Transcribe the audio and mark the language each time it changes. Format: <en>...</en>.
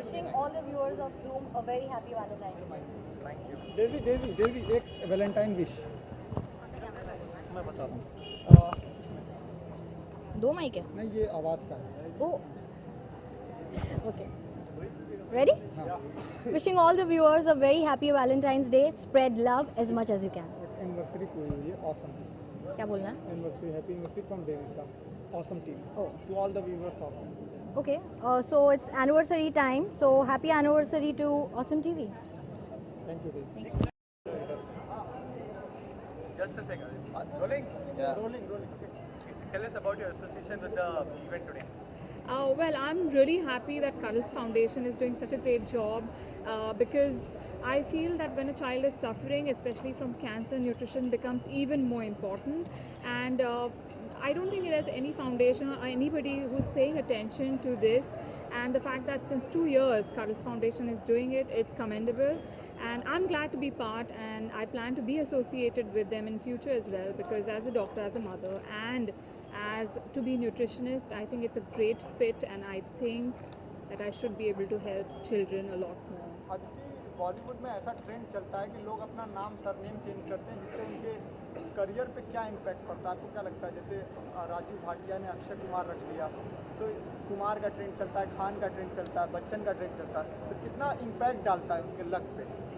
<en>Wishing all the viewers of Zoom a very happy Valentine's Day. Thank you.</en> <hi>Davy एक Valentine wish मैं बता रहा हूँ। दो माइक है? नहीं, ये आवाज़ का है।</hi> <en>Oh. Okay. Ready? Wishing all the viewers a very happy Valentine's Day. Spread love as much as you can.</en> <hi>Anniversary पूरी हुई है, ऑसम। क्या बोलना है?</hi> <en>Anniversary, happy anniversary from डेविसा, awesome team. Oh. To all the viewers of. Okay. So it's anniversary time. So happy anniversary to Awesome TV. Thank you डेवी। Thank you. Just a second. Rolling? Rolling. Tell us about your association with the event today. Well, I'm really happy that Cuddles Foundation is doing such a great job because I feel that when a child is suffering, especially from cancer, nutrition becomes even more important. And I don't think there's any foundation or anybody who's paying attention to this. And the fact that since 2 years Cuddles Foundation is doing it, it's commendable. And I'm glad to be part, and I plan to be associated with them in future as well, because as a doctor, as a mother, and as to be nutritionist, I think it's a great fit, and I think that I should be able to help children a lot more.</en> <hi>Aditi, Bollywood में ऐसा trend चलता है कि लोग अपना नाम surname change करते हैं, जिससे उनके करियर पे क्या इम्पैक्ट पड़ता है? आपको क्या लगता है? जैसे राजीव भाटिया ने अक्षय कुमार रख लिया, तो कुमार का ट्रेंड चलता है, खान का ट्रेंड चलता है, बच्चन का ट्रेंड चलता है, तो कितना इम्पैक्ट डालता है उनके लक पे?</hi>